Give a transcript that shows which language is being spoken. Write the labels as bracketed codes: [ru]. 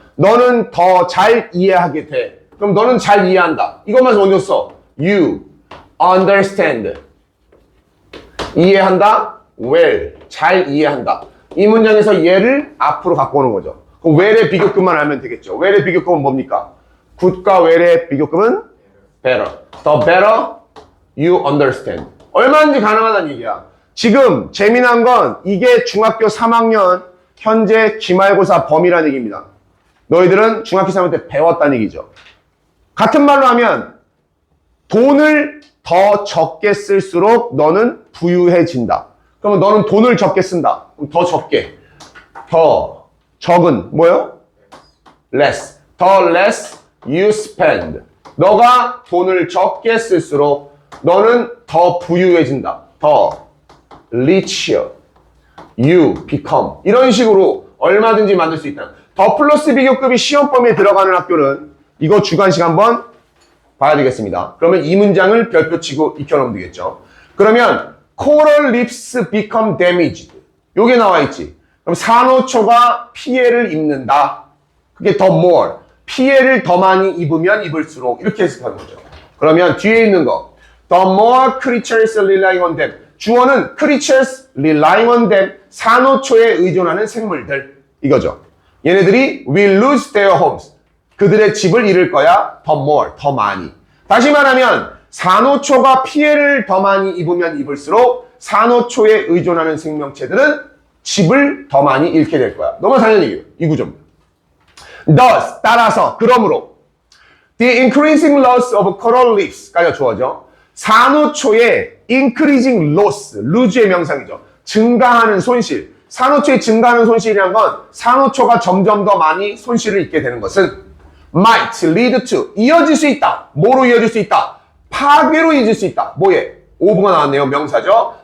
[ko] 너는 더 잘 이해하게 돼. 그럼 너는 잘 이해한다. 이것만 먼저 써. [en] You understand. [ko] 이해한다. well. 잘 이해한다. 이 문장에서 얘를 앞으로 갖고 오는 거죠. 그럼 well의 비교급만 알면 되겠죠. well의 비교급은 뭡니까? good과 well의 비교급은 better. [en] The better you understand. [ko] 얼마든지 가능하다는 얘기야. 지금 재미난 건 이게 중학교 3학년 현재 기말고사 범위라는 얘기입니다. 너희들은 중학교 3학년 때 배웠다는 얘기죠. 같은 말로 하면 돈을 더 적게 쓸수록 너는 부유해진다. 그러면 너는 돈을 적게 쓴다. 그럼 더 적게. 더 적은 뭐요? less. [en] 더 less you spend. [ko] 너가 돈을 적게 쓸수록 너는 더 부유해진다. [en] 더 richer you become. [ko] 이런 식으로 얼마든지 만들 수 있다. 더 플러스 비교급이 시험 범위에 들어가는 학교는 이거 주관식 한번 봐야 되겠습니다. 그러면 이 문장을 별표 치고 익혀놓으면 되겠죠. 그러면 [en] coral reefs become damaged. [ko] 요게 나와 있지. 그럼 산호초가 피해를 입는다. 그게 더 more. 피해를 더 많이 입으면 입을수록 이렇게 해석하는 거죠. 그러면 뒤에 있는 거 [en] the more creatures relying on them. [ko] 주어는 [en] creatures relying on them. [ko] 산호초에 의존하는 생물들. 이거죠. 얘네들이 [en] will lose their homes. [ko] 그들의 집을 잃을 거야. 더 more. 더 많이. 다시 말하면 산호초가 피해를 더 많이 입으면 입을수록 산호초에 의존하는 생명체들은 집을 더 많이 잃게 될 거야. 너무 당연한 얘기예요. 이 구조입니다. [en] Thus, [ko] 따라서, 그러므로 [en] the increasing loss of coral reefs [ko] 까지 주어져. 산호초의 increasing loss, lose의 명상이죠. 증가하는 손실. 산호초의 증가하는 손실이란 건 산호초가 점점 더 많이 손실을 입게 되는 것은 [en] might lead to, [ko] 이어질 수 있다. 뭐로 이어질 수 있다? 파괴로 이어질 수 있다. 뭐에? 오브가 나왔네요. 명사죠.